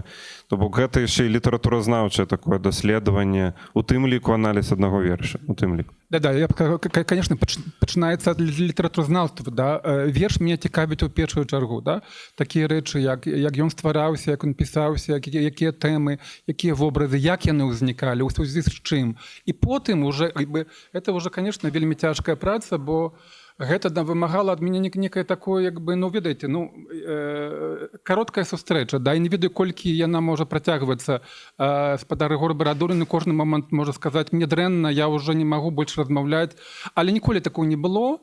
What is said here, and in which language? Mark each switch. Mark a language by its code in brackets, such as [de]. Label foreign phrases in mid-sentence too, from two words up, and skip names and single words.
[be] То бок гэта яшчэ і літаратуразнаўчае такое даследаванне, у тым ліку аналіз аднаго верша, у тым ліку. Да, я, конечно, пачынаецца ад літаратуразнаўства, да. Верш мяне цікавіць у першую чаргу, да. Такія рэчы, як ён ствараўся, як ён пісаўся, якія тэмы, якія вобразы, як яны ўзнікалі, у сувязі з чым. І потым [ru] уже, это уже, конечно, [be] вельмі цяжкая праца, бо гэта вымагала ад мяне некае такое, ведаеце, кароткая сустрэча, да, і не ведаю, колькі яна можа працягвацца. Спадар Рыгор Барадулін у кожны момант можа сказаць, мне дрэнна, я ўжо не магу больш размаўляць, але ніколі такого не было.